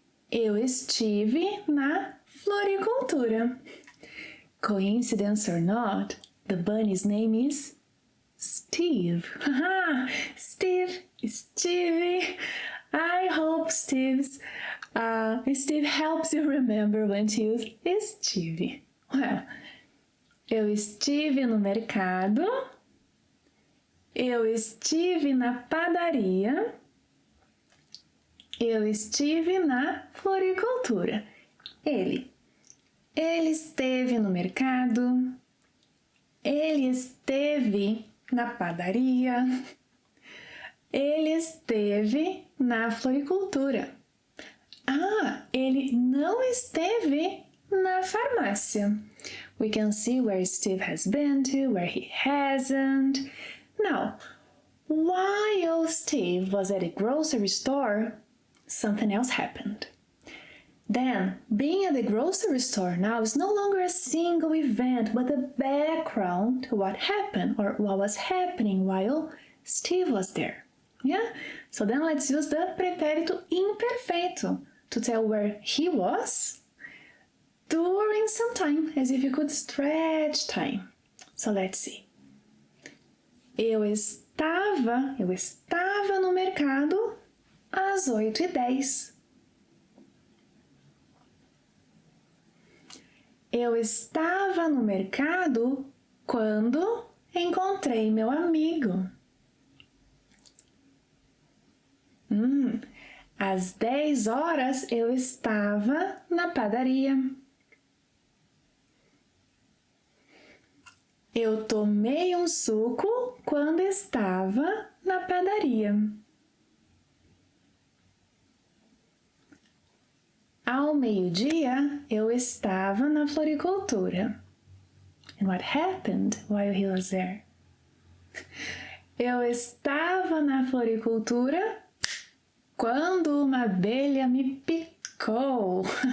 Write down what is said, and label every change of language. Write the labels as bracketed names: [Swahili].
[Portuguese] Eu estive na floricultura. [English] Coincidence or not, the bunny's name is Steve. Steve, Stevie. I hope Steve helps you remember when to use estive. [Portuguese] Well, eu estive no mercado. Eu estive na padaria. Eu estive na floricultura. Ele esteve no mercado. Ele esteve na padaria. Ele esteve na floricultura. Ele não esteve na farmácia. [English] We can see where Steve has been to, where he hasn't. Now, while Steve was at the grocery store, something else happened. Then, being at the grocery store now is no longer a single event, but the background to what happened or what was happening while Steve was there. Yeah? So then let's use the pretérito imperfeito to tell where he was during some time, as if you could stretch time. So let's see. [Portuguese] Eu estava no mercado às 8h10. Eu estava no mercado quando encontrei meu amigo. Às 10h eu estava na padaria. Eu tomei um suco quando estava na padaria. Ao meio-dia, eu estava na floricultura. [English] And what happened while he was there? [Portuguese] Eu estava na floricultura quando uma abelha me picou.